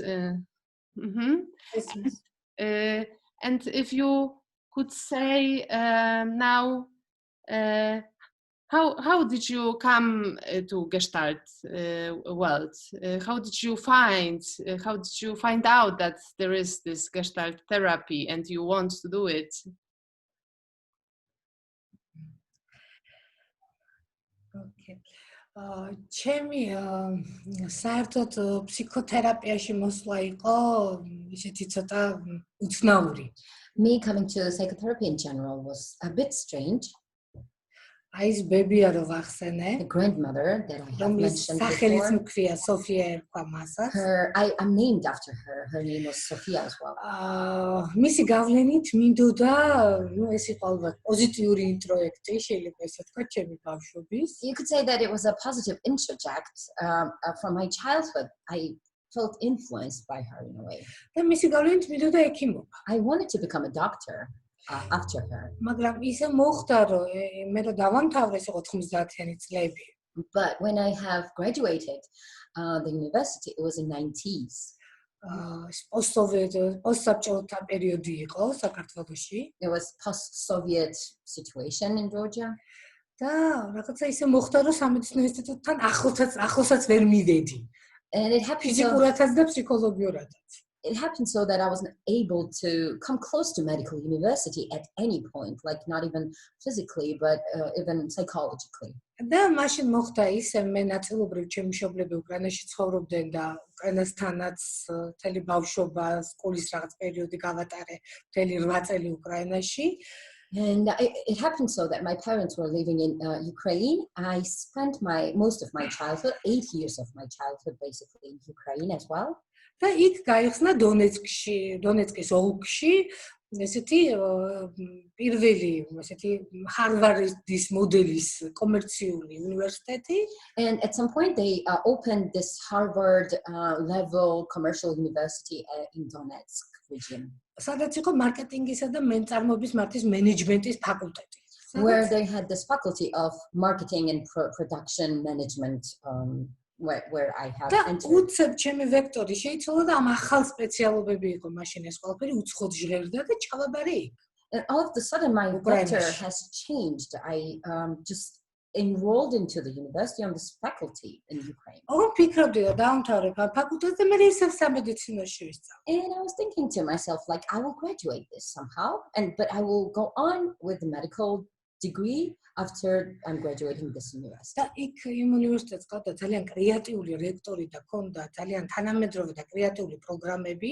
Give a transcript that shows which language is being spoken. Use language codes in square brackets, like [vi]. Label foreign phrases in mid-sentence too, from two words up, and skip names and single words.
[en] And if you could say now, how did you come to Gestalt world? How did you find out that there is this Gestalt therapy and you want to do it? Okay. [ka] ჩემი საერთოდ ფსიქოთერაპიაში მოსვლა იყო ისეთი ცოტა უცნაური. [en] Me coming to psychotherapy in general was a bit strange. [ka] აი ეს ბებია რო ვახსენე, [en] The grandmother that I have mentioned [ka] სახელიც [en] before. [ka] მქვია სოფია ერქვა მასაც. [en] I'm named after her. Her name was Sofia as well. [ka] მისი გავლენით მინდოდა, ეს იყო ალბათ პოზიტიური ინტროექტი, შეიძლება ესე ვთქვა, ჩემი ბავშვობის. [en] You could say that it was a positive introject from my childhood. I felt influenced by her in a way. [ka] და მისი გავლენით მინდოდა ექიმობა. [en] I wanted to become a doctor after her. [ka] მაგრამ ისე მოხდა, რომ მე რო დავამთავრე, ეს იყო 90-იანი წლები. [en] But when I have graduated the university, it was in 90s. [ka] Post-საბჭოთა პერიოდი იყო საქართველოში. [en] There was post-Soviet situation in Georgia. [ka] და რაღაცა ისე მოხდა, რომ სამედიცინო ინსტიტუტთან ახლოსაც ვერ მივედი. [en] And it happened [ka] ფიზიკურადაც და ფსიქოლოგიურადაც. [en] it happened so that I wasn't able to come close to medical university at any point, like not even physically, but even psychologically. [ka] და მაშინ მოხდა ისე მე ნაწილობრივ ჩემი მშობლები უკრაინაში ცხოვრობდნენ და უკრაინასთანაც მთელი ბავშვობა სკოლის რაღაც პერიოდი გავატარე მთელი 8 წელი უკრაინაში. [en] And it happened so that my parents were living in Ukraine. I spent most of my childhood, 8 years of my childhood, basically in Ukraine as well. [ka] და იქ გაიხსნა დონეცკის ოლქში ესეთი პირველი ესეთი ჰარვარდის მოდელის კომერციული უნივერსიტეტი. [en] And at some point they opened this Harvard level commercial university in Donetsk region. [ka] სადაც იყო მარკეტინგისა და მეწარმოების მართვის მენეჯმენტის ფაკულტეტი. [en] Where they had this faculty of marketing and production management, where I have entered. [ka] უცებ ჩემი ვექტორი შეიცვალა და ამ ახალ სპეციალობები იყო მაშინ ეს ყველაფერი უცხოდ ჟღერდა და ჩავაბარე იქ. [en] And all of a sudden my vector has changed. I just enrolled into the university on this faculty in Ukraine. [ka] ოღონდ ფიქრობდი და დაამთავრებ ამ ფაკულტეტს და მე ისევ სამედიცინოში ვისწავლე. [en] And I was thinking to myself, like, I will graduate this somehow, but I will go on with the medical degree after I'm graduating this university. [ka] და იქ იმ უნივერსიტეტს ყავდა ძალიან კრეატიული რექტორი და ქონდა ძალიან თანამედროვე და კრეატიული პროგრამები.